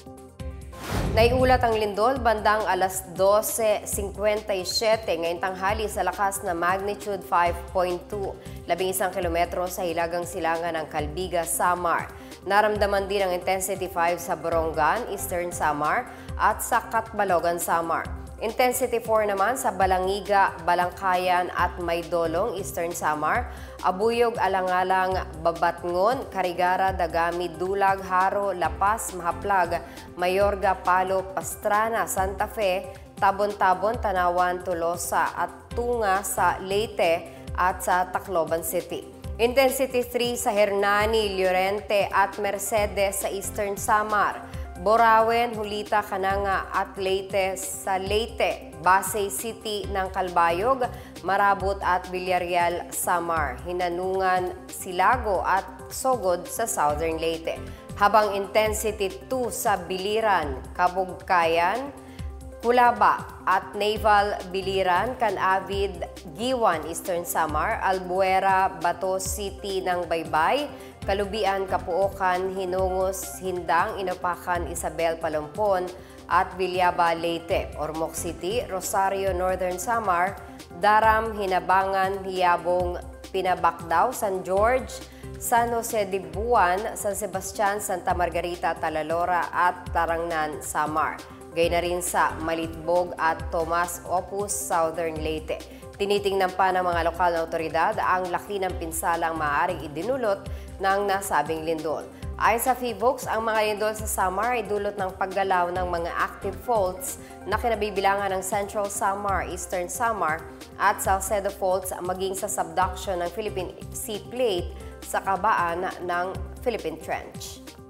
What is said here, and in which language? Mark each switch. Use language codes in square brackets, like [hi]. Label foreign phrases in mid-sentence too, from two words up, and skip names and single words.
[tl] Naiulat ang lindol bandang alas 12:57 ngayong tanghali sa lakas na magnitude 5.2, 11 kilometro sa hilagang silangan ng Calbiga, Samar. Naramdaman din ang intensity 5 sa Borongan, Eastern Samar at sa Catbalogan, Samar. Intensity 4 naman sa Balangiga, Balangkayan at Maydolong, Eastern Samar, Abuyog, Alangalang, Babatngon, Carigara, Dagami, Dulag, Haro, Lapas, Mahaplag, Mayorga, Palo, Pastrana, Santa Fe, Tabon-Tabon, Tanawan, Tolosa at Tunga sa Leyte at sa Tacloban City. Intensity 3 sa Hernani, Llorente at Mercedes sa Eastern Samar. Borawen, Hulita, Cananga at Leyte sa Leyte, Pasay City ng Calbayog, Marabot at Villarreal, Samar, Hinanungan, Silago at Sogod sa Southern Leyte. Habang intensity 2 sa Biliran, Kabugkayan, Culaba at Naval Biliran, Canavid, Giwan, Eastern Samar, Albuera, Bato City ng Baybay, Kalubian, Kapuokan, Hinongos, Hindang, Inopacan, Isabel, Palompon at Villaba, Leyte, Ormoc City, Rosario, Northern Samar, Daram, Hinabangan, Hiyabong, Pinabacdao, San George, San Jose de Buan, San Sebastian, Santa Margarita, Talalora at Tarangnan, Samar. Gayun na rin sa Malitbog at Tomas Opus, Southern Leyte. Tinitingnan pa ng mga lokal na otoridad ang laki ng pinsalang maaaring idinulot ng nasabing lindol. Ayon sa PHIVOLCS, ang mga lindol sa Samar ay dulot ng paggalaw ng mga [en] active faults [tl] na kinabibilangan ng Central Samar, Eastern Samar at Salcedo faults maging sa subduction ng Philippine Sea Plate sa kabaan ng Philippine Trench.